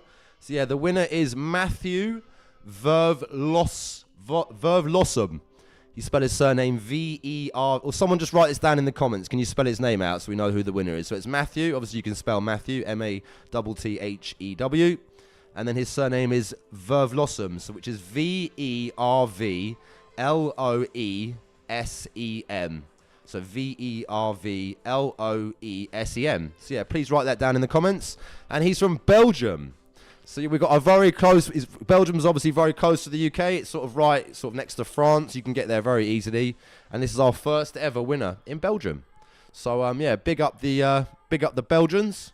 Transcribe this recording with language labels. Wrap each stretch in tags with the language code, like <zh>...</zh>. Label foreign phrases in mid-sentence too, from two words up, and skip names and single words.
<en>So yeah, the winner is Matthew Vervlossum. He spelled his surname V-E-R... Or someone just write this down in the comments. Can you spell his name out so we know who the winner is? So it's Matthew. Obviously, you can spell Matthew, M-A-T-T-H-E-W. And then his surname is Vervlossum, so which is V-E-R-V-L-O-E-S-E-M. So V-E-R-V-L-O-E-S-E-M. So yeah, please write that down in the comments. And he's from Belgium. So we've got a very close... Belgium's obviously very close to the UK. It's sort of next to France. You can get there very easily. And this is our first ever winner in Belgium. So yeah, big up the Belgians.</en>